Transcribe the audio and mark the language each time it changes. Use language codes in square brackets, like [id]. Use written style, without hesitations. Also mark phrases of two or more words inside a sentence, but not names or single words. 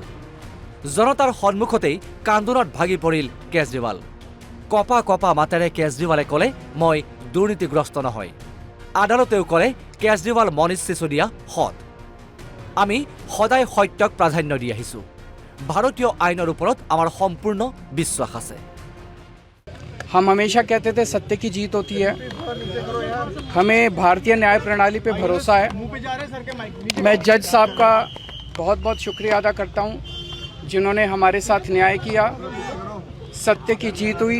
[as] জনতাৰ সন্মুখতেই কান্দোনত ভাগি পৰিল কেজৰিৱাল। কপা কপা মাতেৰে কেজৰিৱালে ক'লে, মই দুৰ্নীতিগ্ৰস্ত নহয়। আদালতেও ক'লে কেজৰিৱাল মনীষ চিচোদিয়া সৎ। আমি সদায় সত্যক প্ৰাধান্য দি আহিছোঁ। ভাৰতীয় আইনৰ ওপৰত আমাৰ সম্পূৰ্ণ বিশ্বাস আছে। [hi] हम हमेशा कहते थे सत्य की जीत होती है। हमें भारतीय न्याय प्रणाली पे भरोसा है। मैं जज साहब का बहुत बहुत शुक्रिया अदा करता हूँ जिन्होंने हमारे साथ न्याय किया, सत्य की जीत हुई।